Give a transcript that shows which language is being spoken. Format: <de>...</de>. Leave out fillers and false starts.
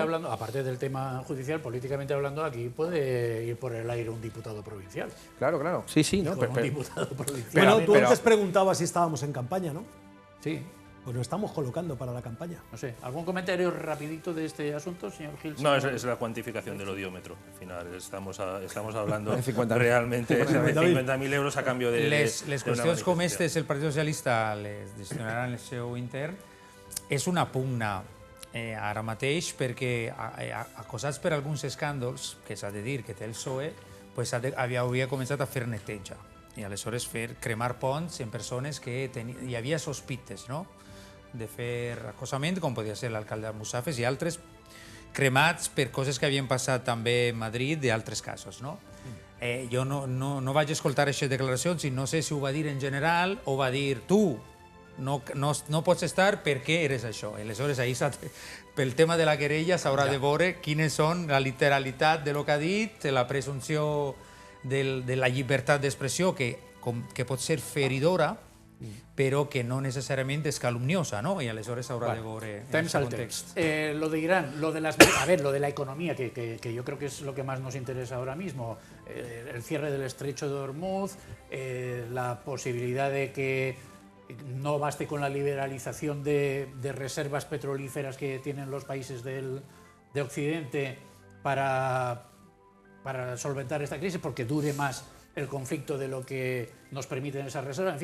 <es>hablando, aparte del tema judicial, políticamente hablando, aquí puede ir por el aire un diputado provincial. Claro. Sí, ¿no? Un diputado provincial. Bueno, tú antes preguntabas si estábamos en campaña, ¿no? Sí. Pues nos estamos colocando para la campaña. No sé, ¿algún comentario rapidito de este asunto, señor Gil? No, es la cuantificación del odiómetro. Al final estamos hablando realmente de 50.000 euros a cambio de...</es> <ca>Les qüestions com aquestes el Partit Socialista les gestionaran el seu intern. És una pugna ara mateix perquè, acosats per alguns escàndols, que s'ha de dir que té el PSOE, pues havia començat a fer neteja i aleshores cremar ponts en persones que hi havia sospites, no?, de fer acosament, com podia ser l'alcalde d'Almusafes i altres cremats per coses que havien passat també a Madrid d'altres casos, no? jo no vaig escoltar aquestes declaracions i no sé si ho va dir en general o va dir tu no pots estar perquè eres això. Aleshores, pel tema de la querella s'haurà de veure quines són la literalitat de lo que ha dit, la presumpció de la llibertat d'expressió, que pot ser feridora, però que no necesariamente es calumniosa, ¿no?</ca> <es>Y aleshores habrá de ver</es> <ca>Temps al text.</ca> <es>Lo de Irán, lo de la economía, que yo creo que es lo que más nos interesa ahora mismo, el cierre del estrecho de Hormuz, la posibilidad de que no baste con la liberalización de reservas petrolíferas que tienen los países de Occidente para solventar esta crisis, porque dure más el conflicto de lo que nos permiten esas reservas.</es>